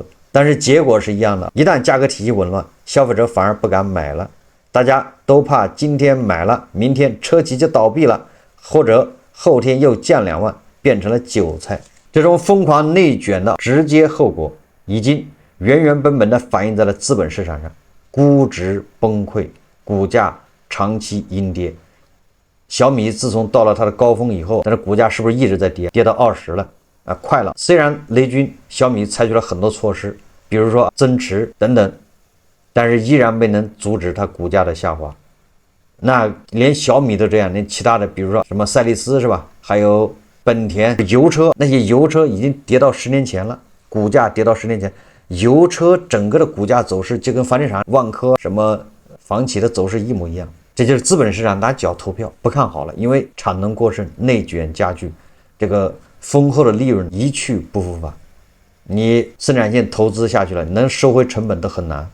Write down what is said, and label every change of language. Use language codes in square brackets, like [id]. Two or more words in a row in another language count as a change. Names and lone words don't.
[zh] 但是結果是一樣的，一旦價格體系紊亂，消費者反而不敢買了，大家都怕今天買了，明天車企就倒閉了，或者後天又降2萬，變成了韭菜。這種瘋狂內卷的直接後果已經原本的反映在了資本市場上，估值崩潰，股價長期阴跌。小米自從到了它的高峰以后，但是股价是不是一直在跌，跌到20了啊，快了。虽然雷军小米采取了很多措施，比如说增持等等，但是依然没能阻止它股价的下滑。那连小米都这样，连其他的比如说什么赛力斯是吧，还有本田油车，那些油车已经跌到10年前了，股价跌到10年前，油车整个的股價走勢就跟房地產、萬科什麼房企的走勢一模一樣。這就是資本市場拿腳投票，不看好了，因為產能過剩、內卷加劇，這個豐厚的利潤一去不復返。你生產線投資下去了，能收回成本都很難。